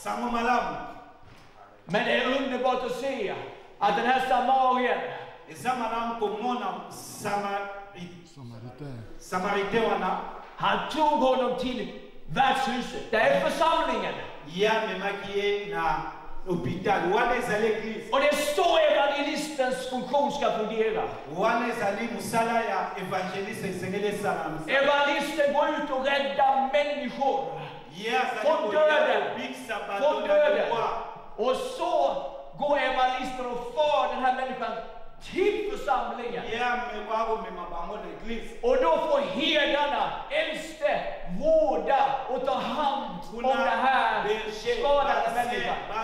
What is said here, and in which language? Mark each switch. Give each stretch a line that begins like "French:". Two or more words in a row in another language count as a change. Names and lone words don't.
Swedish: Men det är underbart att se att den här samarien, han tog honom till värdshuset. Det är församlingen.
Lingala: hôpital, wana ezali église.
Swedish: Och det är så evangelistens funktion ska fungera.
Lingala: Wana ezali musala ya evangeliste esengeli esala musala.
Swedish: Evangelisten går ut och räddar människor från döden. Från döden. Och så går evangelisten och för den här människan till församlingen. Och då får herdarna, äldste, vårda och ta hand om det här skadade människan.